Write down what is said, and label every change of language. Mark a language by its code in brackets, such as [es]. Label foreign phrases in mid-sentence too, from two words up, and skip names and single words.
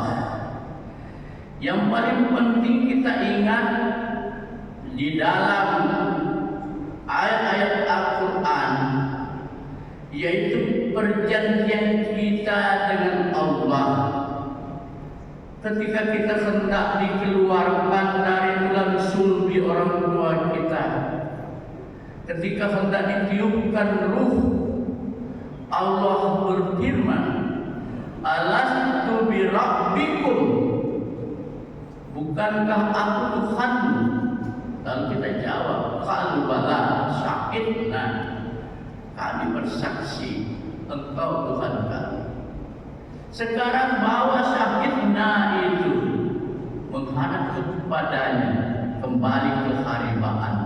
[id] Yang paling penting kita ingat di dalam ayat-ayat Al-Quran, yaitu perjanjian kita dengan Allah. Ketika kita hendak dikeluarkan dari tulang sulbi orang tua kita, ketika hendak ditiupkan ruh, Allah berfirman, [ar] ألست بربكم, [id] bukankah aku Tuhanmu? Lalu kita jawab, [ar] قالوا بلى شهدنا, [id] kami bersaksi engkau Tuhan kami. Sekarang bawa syahidna itu menghadap kepadanya, kembali ke haribaannya.